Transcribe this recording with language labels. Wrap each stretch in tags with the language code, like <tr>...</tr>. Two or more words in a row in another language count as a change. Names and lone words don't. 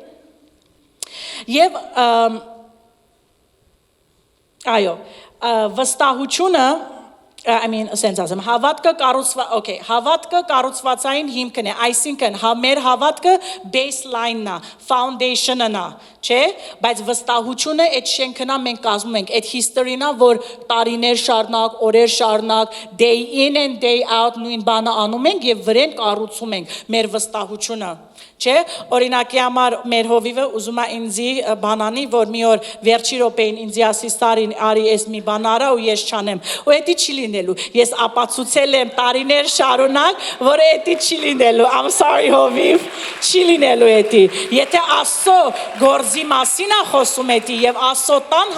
<hy>Եվ այո, վստահությունը ասենց ասեմ, հավատքը կառուցվածային հիմքն է, այսինքն մեր հավատքը baseline-ն է, foundation-ն է, չէ, բայց վստահությունը այդ շենքն է մենք կազմում ենք, այդ history-ն է, որ տարիներ շարունակ, օրեր շարունակ,</hy> <en>day in and day out</en> <hy>նույն բանը անում ենք եւ վրան կառուցում ենք մեր վստահությունը, չէ, օրինակի համար մեր հովիվը ուզում է ինձի բանանի, որ մի օր վերջի րոպեին ինձի ասի Սարին, արի ես մի բան արա ու ես չանեմ, ու էդի չի լինելու, ես ապացուցել եմ տարիներ շարունակ, որ էդի չի լինելու,</hy> <en>I'm sorry</en> <hy>հովիվ, չի լինելու էդի, եթե Աստծո գործի մասին է խոսում էդի եւ Աստծո տան</hy>